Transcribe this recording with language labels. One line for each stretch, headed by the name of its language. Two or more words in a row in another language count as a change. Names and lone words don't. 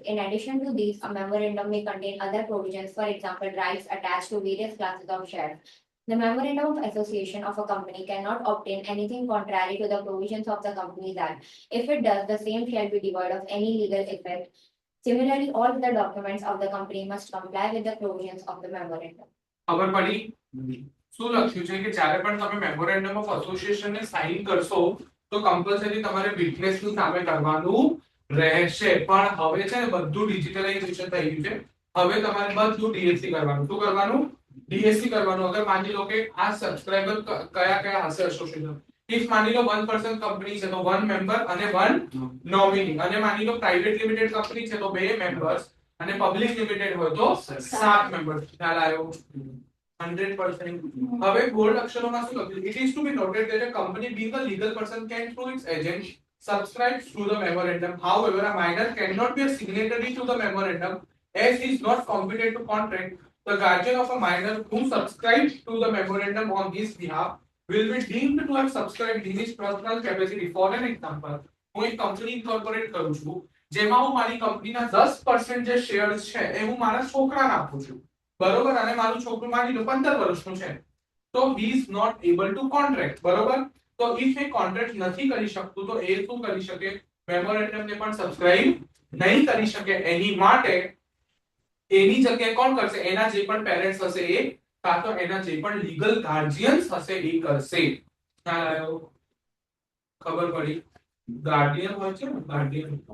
English: In addition to these, a memorandum may contain other provisions, for example, rights attached to various classes of shares. The memorandum of association of a company cannot obtain anything contrary to the provisions of the Companies Act. If it does, the same shall be devoid of any legal effect. Similarly, all the documents of the company must comply with the provisions of the memorandum.
Gujarati: ખબર પડી? શું લખ્યું છે કે જ્યારે પણ તમે
English: memorandum of association
Gujarati: ને સાઇન કરશો તો કમ્પલસરી તમારે વિટનેસ ની સામે કરવાનું રહેશે. પણ હવે છે ને બધું ડિજિટલાઇઝેશન થઈ ગયું છે. હવે તમારે બધું ડીએસસી કરવાનું. શું કરવાનું? ડીએસસી કરવાનું. અગર માની લો કે આ સબસ્ક્રાઇબર કયા કયા હશે એસોસિએશન, ઇફ માની લો 1% કંપની છે તો 1 મેમ્બર અને 1 નોમિની, અને માની લો
English: private limited company
Gujarati: છે તો 2 મેમ્બર્સ અને
English: public limited
Gujarati: હોય તો 7 મેમ્બર્સ. ખ્યાલ આવ્યો? 100%. હવે બોલ્ડ અક્ષરોમાં શું લખ્યું?
English: It is to be noted that a company being a legal person can through its agent subscribe to the memorandum. However, a minor cannot be a signatory to the memorandum as he is not competent to contract. The guardian of a minor who subscribes to the memorandum on his behalf will be deemed to have subscribed in his personal capacity. For an example,
Gujarati: હું એક કંપની ઇન્કોર્પોરેટ કરું છું જેમાં હું મારી કંપનીના 10% જે શેર્સ છે એ હું મારા છોકરાને આપું છું. બરોબર? અને મારું છોકરું માની લો 15 વર્ષનું છે તો
English: he is not able to contract.
Gujarati: બરોબર? તો if એ કોન્ટ્રાક્ટ નથી કરી શકતું તો એ શું કરી શકે? મેમોરેન્ડમ ને પણ સબસ્ક્રાઇબ નહીં કરી શકે. એની માટે એની જગ્યાએ કોણ કરશે? એના જે પણ પેરેન્ટ્સ હશે એ, કાં તો એના જે પણ
English: legal guardians
Gujarati: હશે એ કરશે. ખ્યાલ આવ્યો? ખબર પડી? ગાર્ડિયન હોય છે ને, ગાર્ડિયન.